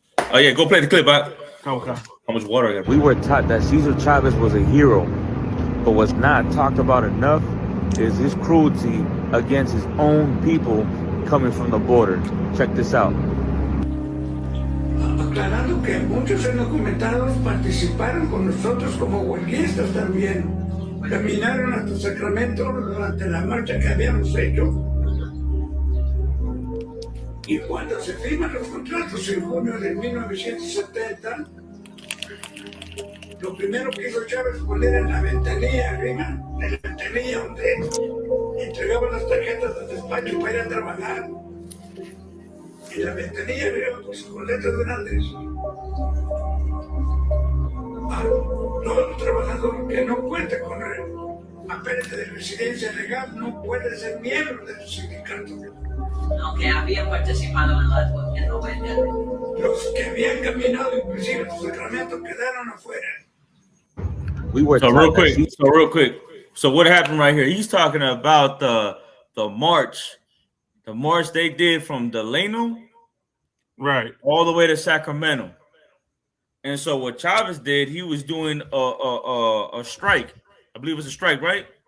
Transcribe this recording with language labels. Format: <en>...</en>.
<en>Oh, yeah, go play the clip. Okay. How much water I got? We were taught that César Chávez was a hero, but what's not talked about enough is his cruelty against his own people coming from the border. Check this out.</en> <es>Aclarando que muchos indocumentados participaron con nosotros como huelguistas también. Caminaron hasta Sacramento durante la marcha que habíamos hecho. Y cuando se firman los contratos en junio de 1970, lo primero que hizo Chávez poner en la ventanilla arriba, en la ventanilla donde entregaban las tarjetas de despacho para ir a trabajar. En la ventanilla arriba, pues, con letras grandes. Todo trabajador que no cuente con papeles de residencia legal no puede ser miembro del sindicato. Aunque habían participado en la huelga. Los que habían caminado inclusive en Sacramento quedaron afuera.</es> <en>We were real quick. So what happened right here? He's talking about the march they did from Delano, right, all the way to Sacramento. And so what Chavez did, he was doing a strike. I believe it was a strike, right?</en>